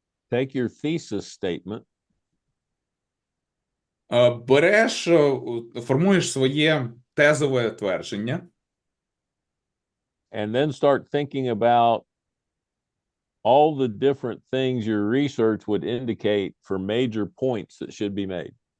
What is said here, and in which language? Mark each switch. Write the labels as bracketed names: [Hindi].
[English] Take your thesis statement [Ukrainian] Береш, формуєш своє тезове твердження, [English] and then start thinking about all the different things your research would indicate for major points that should be made.